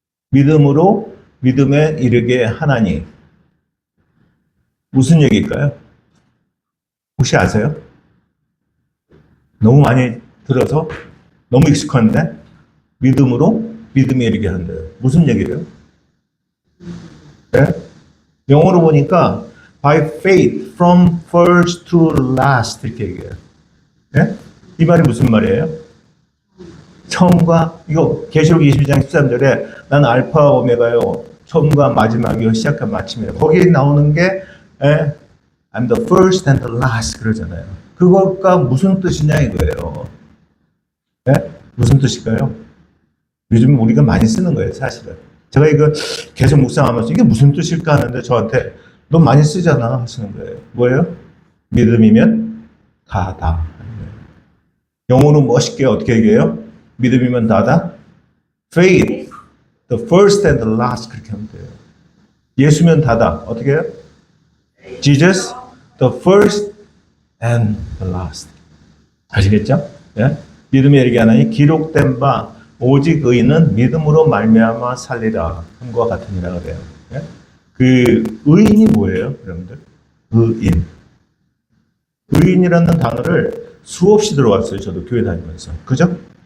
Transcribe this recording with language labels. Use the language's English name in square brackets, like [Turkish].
[Korean] 믿음으로 믿음에 이르게 하나니. 무슨 얘기일까요? 혹시 아세요? 너무 많이 들어서 너무 익숙한데 믿음으로 믿음에 이르게 한대요. 무슨 얘기예요? 네? 영어로 보니까 [English] by faith from first to last [Korean] 이렇게 얘기해요. 네? 이 말이 무슨 말이에요? 처음과 이거 계시록 22장 13절에 난 알파 오메가요. 처음과 마지막이요 시작과 마침이에요. 거기에 나오는 게 [English] I'm the first and the last [Korean] 그러잖아요. 그거가 무슨 뜻이냐 이거예요. 네? 무슨 뜻일까요? 요즘 우리가 많이 쓰는 거예요, 사실은. 제가 이거 계속 묵상하면서 이게 무슨 뜻일까 하는데 저한테 너 많이 쓰잖아 하시는 거예요. 뭐예요? 믿음이면 다다. 영어로 멋있게 어떻게 얘기해요? 믿음이면 다다. [English] Faith, the first and the last [Korean] 그렇게 하면 돼요. 예수면 다다. 어떻게 해요? [English] Jesus, the first and the last. [Korean] 아시겠죠? 예? 믿음에 이르게 하나니 기록된 바 오직 의인은 믿음으로 말미암아 살리라 함과 같으니라 그래요. 예? 그 의인이 뭐예요, 여러분들? 의인. 의인이라는 단어를 수없이 들어왔어요. 저도 교회 다니면서. 그죠?